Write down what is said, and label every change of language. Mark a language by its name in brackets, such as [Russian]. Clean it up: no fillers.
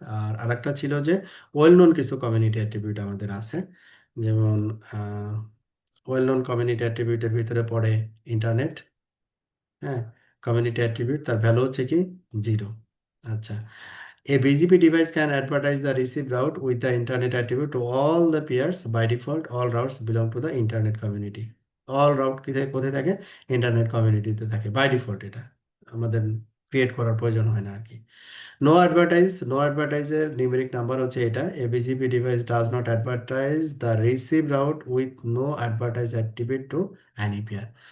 [Bangla] আর আরেকটা ছিল যে ওয়েল নোন কিছু কমিউনিটি অ্যাট্রিবিউট আমাদের আছে, যেমন ওয়েল নোন কমিউনিটি অ্যাট্রিবিউটের ভিতরে পড়ে ইন্টারনেট। হ্যাঁ, কমিউনিটি অ্যাট্রিবিউট তার ভ্যালু হচ্ছে কি 0। [English] আচ্ছা, a BGP device can advertise the receive route with the internet attribute to all the peers. By default, all routes belong to the internet community. All route [Bangla] কোথায় থাকে? Internet কমিউনিটিতে থাকে by default. এটা আমাদের create করার প্রয়োজন হয় না আর কি। নো অ্যাডভার্টাইজের নিউমেরিক নাম্বার হচ্ছে এটা, [English] A BGP device does not advertise the receive route with no advertise activate to any peer.